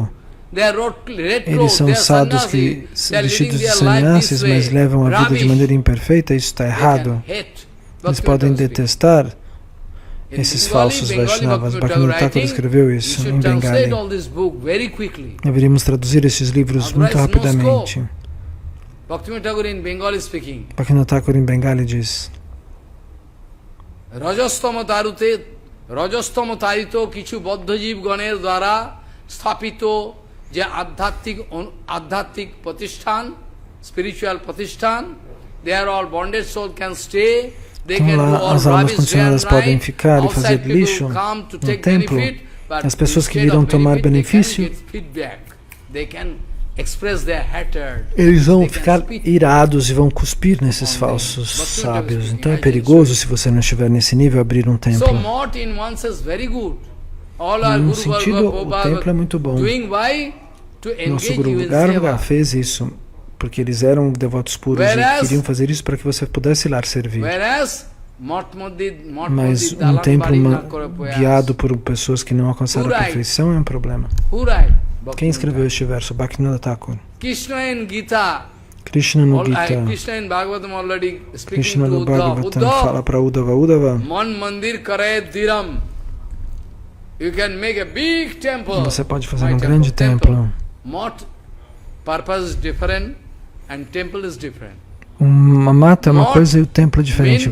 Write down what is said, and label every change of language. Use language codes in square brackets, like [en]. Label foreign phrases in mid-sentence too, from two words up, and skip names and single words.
[pt] Eles são sadhus que vestidos de sannyasis, mas levam a vida de maneira imperfeita, isso está errado. Eles podem detestar esses falsos Vaishnavas. Bhaktivinoda Thakur escreveu isso em Bengali. Deveríamos traduzir esses livros muito rapidamente. Bhaktivinoda Thakur em Bengali diz: [bn] রজস্তম তাড়িত কিছু বদ্ধজীব গণের দ্বারা স্থাপিত যে আধ্যাত্মিক প্রতিষ্ঠান, [en] spiritual patishtan, there all bonded souls can stay. [pt] Então lá as almas condicionadas podem ficar e fazer lixo no templo. As pessoas que virão tomar benefício, eles vão ficar irados e vão cuspir nesses falsos sábios. Então é perigoso, se você não estiver nesse nível, abrir um templo. Em um sentido, o templo é muito bom. Nosso Guru Garga fez isso porque eles eram devotos puros e queriam fazer isso para que você pudesse lá servir. Mas um templo guiado por pessoas que não alcançaram a perfeição é um problema. Quem escreveu este verso? Bhaktivinoda Thakur. Krishna no Gita. Krishna no Bhagavatam fala para Uddhava. Você pode fazer um grande templo. Uma mata é uma coisa e o templo é diferente.